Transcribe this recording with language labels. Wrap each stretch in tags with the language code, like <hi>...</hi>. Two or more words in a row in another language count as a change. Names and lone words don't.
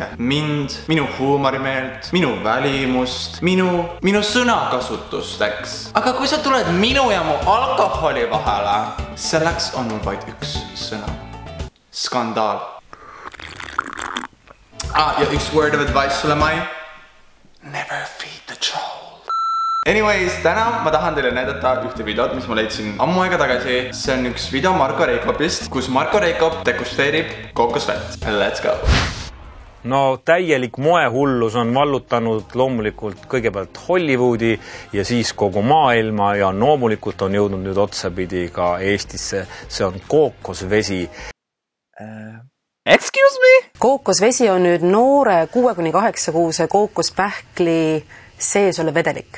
<et>Mind, minu huumorimeelt, minu välimust, minu sõnakasutust, eks. Aga kui sa tuled minu ja mu alkoholi vahele, selleks on mul vaid üks sõna. Skandaal. Ja üks</et> <en>word of advice</en> <et>sulle, Mai.</et> <en>Never feed the troll. Anyways,</en> <et>täna ma tahan teile näidata ühte videot, mis ma leidsin ammu aega tagasi. See on üks video Marko Reikopist, kus Marko Reikop degusteerib kookosvett.</et> <en>Let's go!</en> <et>No täielik moehullus on vallutanud loomulikult kõigepealt Hollywoodi ja siis kogu maailma ja loomulikult on jõudnud nüüd otsapidi ka Eestisse. See on kookosvesi.</et> <en>Excuse me?</en> <et>Kookosvesi on nüüd noore 6-8 kuuse kookospähkli sees olev vedelik.</et>